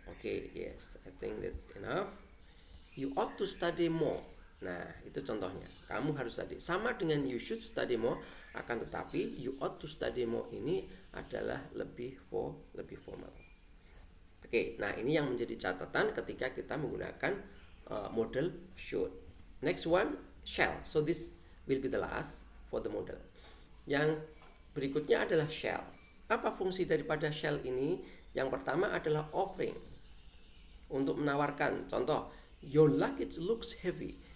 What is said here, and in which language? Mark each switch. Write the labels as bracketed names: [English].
[English] Okay, yes, I think that's enough. You ought to study more. [Indonesian] Nah, itu contohnya. Kamu harus study. Sama dengan [English] you should study more, [Indonesian] akan tetapi [English] you ought to study more [Indonesian] ini adalah lebih formal. Oke, nah ini yang menjadi catatan ketika kita menggunakan model should. [English] Next one, shall. So this will be the last for the model. [Indonesian] Yang berikutnya adalah shall. Apa fungsi daripada shall ini? Yang pertama adalah offering, untuk menawarkan. [English] Contoh, your luggage looks heavy.